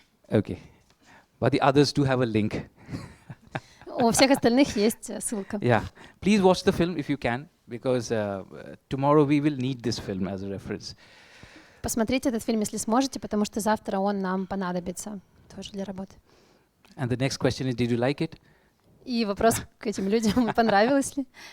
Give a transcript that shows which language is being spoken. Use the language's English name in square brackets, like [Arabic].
[English] Okay, but the others do have a link. [Russian] У всех остальных есть ссылка. [English] Yeah, please watch the film if you can, because tomorrow we will need this film as a reference. [Russian] Посмотрите этот фильм, если сможете, потому что завтра он нам понадобится тоже для работы. [English] And the next question is, did you like it? [Russian] И вопрос к этим людям, понравилось ли?